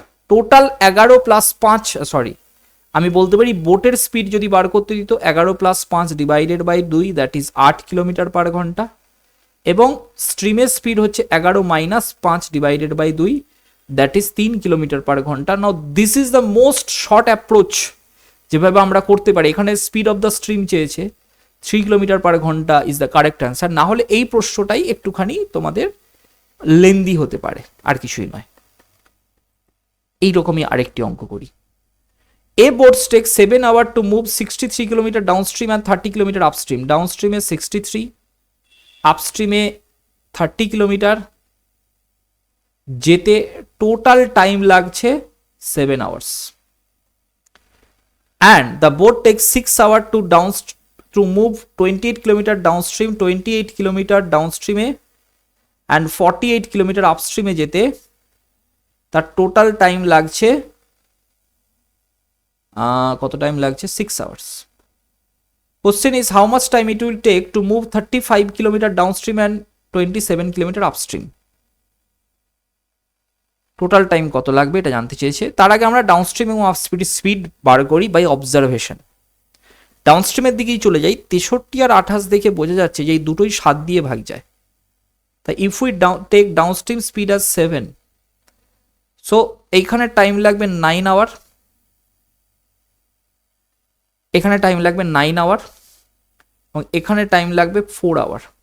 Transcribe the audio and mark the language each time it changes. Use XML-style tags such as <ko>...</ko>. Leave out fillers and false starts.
<bn>Total 11 + 5, sorry আমি বলতে পারি বোটের স্পিড যদি বার করতে দিত 11 + 5 divided by 2, that is 8 kilometre পার ঘন্টা, এবং স্ট্রিমের স্পিড হচ্ছে 11 - 5 divided by 2, that is 3 kilometre পার ঘন্টা।</bn> <en>now this is the most short approach</en> <bn>যেভাবে আমরা করতে পারি। এখানে স্পিড অফ দ্য স্ট্রিম চেয়েছে, 3 কিলোমিটার পার ঘন্টা ইজ দ্য কারেক্ট অ্যান্সার। না হলে এই প্রশ্নটাই একটুখানি তোমাদের লেন্দি হতে পারে, আর কিছুই নয়। এইরকমই আরেকটি অঙ্ক করি।</bn> <en>A boat takes 7 hours to move 63 kilometer downstream and 30 kilometer upstream. Downstream is 63,</en> <bn>আপস্ট্রিমে 30 kilometre, যেতে টোটাল টাইম লাগছে 7 hours,</bn> <en>and the boat takes 6 hour to move 28 kilometre downstream,</en> <bn>28 kilometre ডাউনস্ট্রিমে and 48 kilometre আপস্ট্রিমে যেতে তার টোটাল টাইম লাগছে কত time লাগছে? 6 hours.</bn> <en>Question is how much time it will take to move 35 kilometer downstream and 27 kilometer upstream.</en> <bn>Total time কত লাগবে এটা জানতে চেয়েছে। তার আগে আমরা ডাউনস্ট্রিম এবং স্পিড বার করি বাই অবজারভেশন। ডাউনস্ট্রিমের দিকেই চলে যাই। 63 আর 28 দেখে বোঝা যাচ্ছে যে এই দুটোই 7 দিয়ে ভাগ যায়। তাই</bn> <en>if we take downstream speed as 7,</en> <bn>so এইখানে টাইম লাগবে 9 আওয়ার, এখানে টাইম লাগবে 9 আওয়ার এবং এখানে টাইম লাগবে 4 আওয়ার।</bn>